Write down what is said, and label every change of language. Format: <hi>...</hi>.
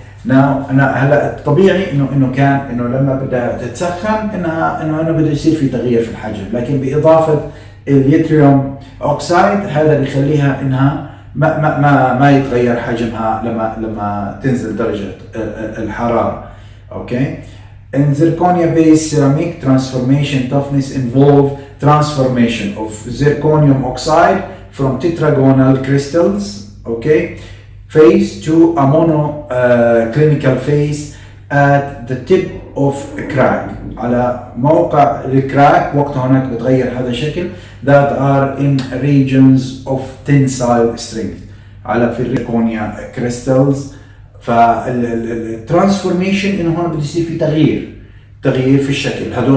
<ar>Now هلا الطبيعي انه كان انه لما بدها تتسخن انه بده يصير في تغيير في الحجم، لكن باضافه اليتريوم اوكسايد هذا بيخليها انها ما يتغير حجمها لما تنزل درجه الحراره.</ar> <en>Okay. In zirconia-based ceramic, transformation toughness involve transformation of zirconium oxide from tetragonal crystals, okay, phase to a monoclinical phase at the tip of a crack.</en> <ar>على موقع الكراك وقتها هناك بتغير هذا الشكل that are in regions of tensile strength على في الزركونيا crystals. فالترانسفورميشن انه هون بده يصير في تغيير في الشكل.</ar>